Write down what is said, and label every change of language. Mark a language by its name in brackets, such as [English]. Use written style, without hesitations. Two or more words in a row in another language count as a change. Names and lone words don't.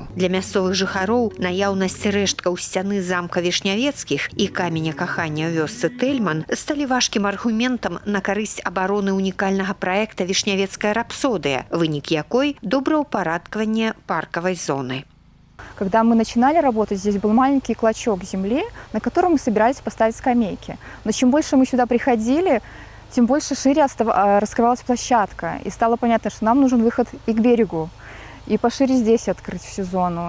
[Belarusian] Для мясцовых жыхароў наяўнасць рэшткаў сцяны замка Вішнявецкіх і каменя кахання ў вёсцы Тельман сталі важкім аргументам на карысць абароны унікальнага праекта «Вішнявецкая рапсодыя», вынік якой – добраўпарадкаванне паркавай зоны. [Russian] Когда мы начинали работать, здесь был маленький клочок земли, на котором мы собирались поставить скамейки. Но чем больше мы сюда приходили, тем больше шире раскрывалась площадка. И стало понятно, что нам нужен выход и к берегу, и пошире здесь открыть всю зону.